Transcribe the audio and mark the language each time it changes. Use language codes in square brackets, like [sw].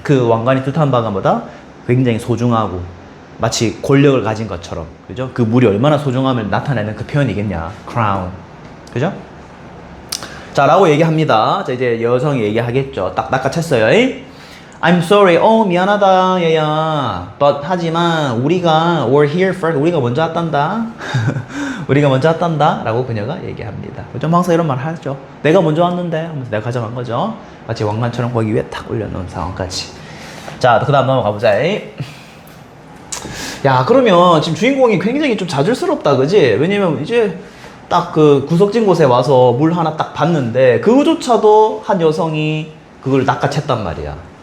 [ko] 그 왕관이 뜻하는 바가 뭐다? 굉장히 소중하고 마치 권력을 가진 것처럼, 그죠? 그 물이 얼마나 소중함을 나타내는 그 표현이겠냐. crown. 그죠? 자, 라고 얘기합니다. 자, 이제 여성이 얘기하겠죠. 딱 낚아챘어요. [en] I'm sorry. [ko] 미안하다, 얘야. [en] But, [ko] 하지만, 우리가 [en] were here first. [ko] 우리가 먼저 왔단다. 우리가 먼저 왔단다. 라고 그녀가 얘기합니다. 그죠? 항상 이런 말 하죠. 내가 먼저 왔는데 하면서 내가 가져간 거죠. 마치 왕관처럼 거기 위에 탁 올려놓은 상황까지. 자, 그 다음 넘어가 보자. 야, 그러면 지금 주인공이 굉장히 좀 자질스럽다, 그지? 왜냐면 이제 딱 그 구석진 곳에 와서 물 하나 딱 봤는데 그거조차도 한 여성이 그걸 낚아챘단 말이야.